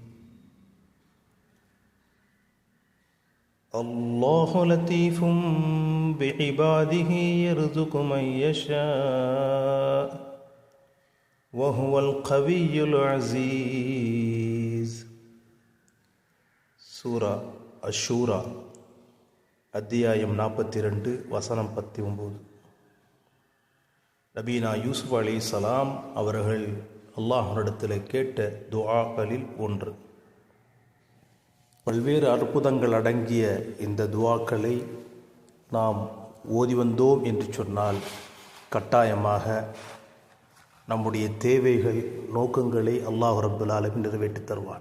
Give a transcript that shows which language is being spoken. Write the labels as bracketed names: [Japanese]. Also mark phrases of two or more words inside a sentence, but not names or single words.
[Arabic] الله لطيف بعباده يرزق من يشاء وهو القوي العزيز. [Tamil] சூரா அஷூரா அத்தியாயம் 42 வசனம் 19. நபீனா யூசுப் அலைஹிஸ்ஸலாம் அவர்கள் அல்லாஹ்விடத்தில் கேட்ட துஆக்களில் ஒன்று. பல்வேறு அற்புதங்கள் அடங்கிய இந்த துஆக்களை நாம் ஓதி வந்தோம் என்று சொன்னால் கட்டாயமாக நம்முடைய தேவைகள் நோக்கங்களை அல்லாஹ் [Arabic] رب العالمين [Tamil] நிறைவேற்றி தருவான்.